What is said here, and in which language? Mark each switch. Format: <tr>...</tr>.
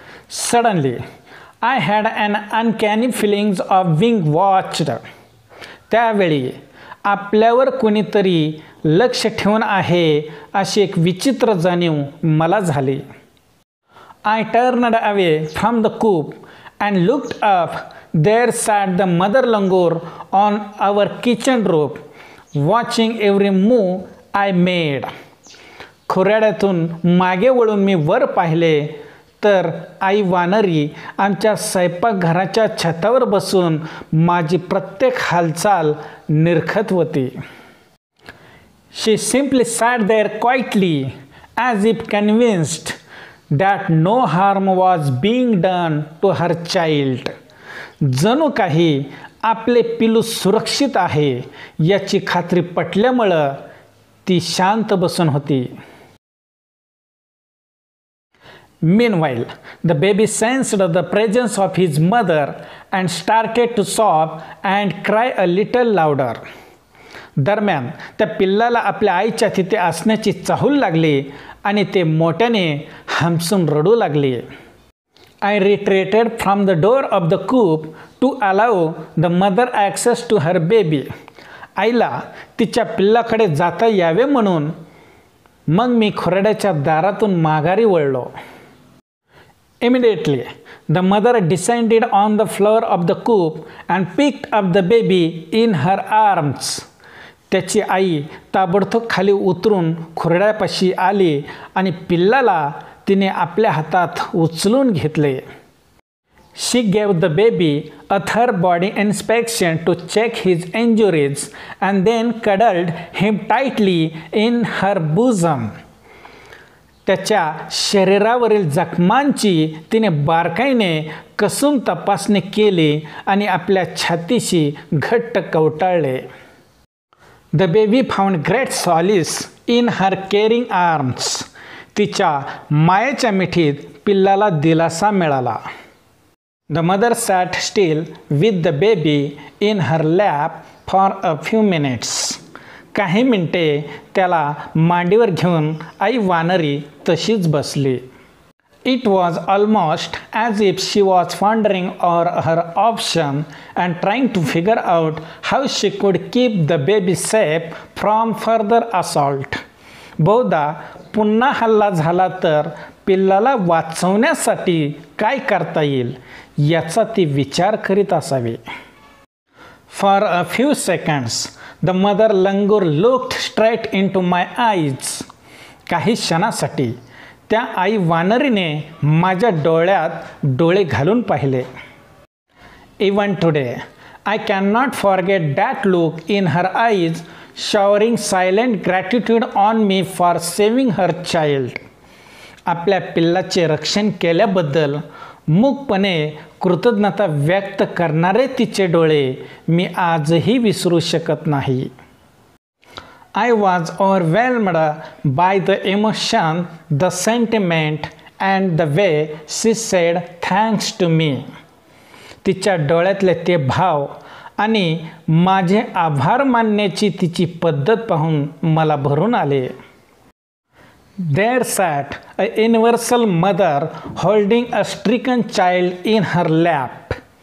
<en>Suddenly, I had an uncanny feelings of being watched.</en> <mr>त्यावेळी आपल्यावर कोणीतरी लक्ष ठेवून आहे अशी एक विचित्र जाणीव मला झाली.</mr> <en>I turned away from the coop and looked up. There sat the mother langur on our kitchen roof, watching every move I made.</en> <mr>खुराड्यातून मागे वळून मी वर पाहिले तर आई वानरी आमच्या स्वयंपाकघराच्या छतावर बसून माझी प्रत्येक हालचाल निरखत होती.</mr> <en>She simply sat there quietly as if convinced that no harm was being done to her child.</en> <mr>जणू काही आपले पिलू सुरक्षित आहे याची खात्री पटल्यामुळं ती शांत बसून होती.</mr> <en>Meanwhile, the baby sensed the presence of his mother and started to sob and cry a little louder.</en> <mr>दरम्यान त्या पिल्लाला आपल्या आईच्या तिथे असण्याची चाहूल लागली आणि ते मोठ्याने हमसून रडू लागले.</mr> <en>I retreated from the door of the coop to allow the mother access to her baby.</en> <mr>आईला तिच्या पिल्लाकडे जाता यावे म्हणून मग मी खुराड्याच्या दारातून माघारी वळलो.</mr> <en>Immediately, The mother descended on the floor of the coop and picked up the baby in her arms.</en> <mr>त्याची आई ताबडतोब खाली उतरून खुरड्यापाशी आली आणि पिल्लाला तिने आपल्या हातात उचलून घेतले.</mr> <en>She gave the baby a thorough body inspection to check his injuries and then cuddled him tightly in her bosom.</en> <mr>त्याच्या शरीरावरील जखमांची तिने बारकाईने कसून तपासणी केली आणि आपल्या छातीशी घट्ट कवटाळले.</mr> <en>The baby found great solace in her caring arms.</en> <mr>तिच्या मायेच्या मिठीत पिल्लाला दिलासा मिळाला.</mr> <en>The mother sat still with the baby in her lap for a few minutes.</en> <mr>काही मिनिटे त्याला मांडीवर घेऊन आई वानरी तशीच बसली.</mr> <en>It was almost as if she was pondering over her option and trying to figure out how she could keep the baby safe from further assault.</en> <mr>बहुधा पुन्हा हल्ला झाला तर पिल्लाला वाचवण्यासाठी काय करता येईल याचा ती विचार करीत असावी.</mr> <en>For a few seconds, the mother langur looked straight into my eyes.</en> <mr>काही क्षणासाठी त्या आई वानरीने माझ्या डोळ्यात डोळे घालून पाहिले.</mr> <en>Even today, I cannot forget that look in her eyes, showering silent gratitude on me for saving her child.</en> <mr>आपल्या पिल्लाचे रक्षण केल्याबद्दल मूकपणे कृतज्ञता व्यक्त करणारे तिचे डोळे मी आजही विसरू शकत नाही.</mr> <en>I was overwhelmed by the emotion, the sentiment and the way she said thanks to me.</en> <mr>तिच्या डोळ्यातले ते भाव आणि माझे आभार मानण्याची तिची पद्धत पाहून मला भरून आले.</mr> <en>There sat a universal mother holding a stricken child in her lap.</en>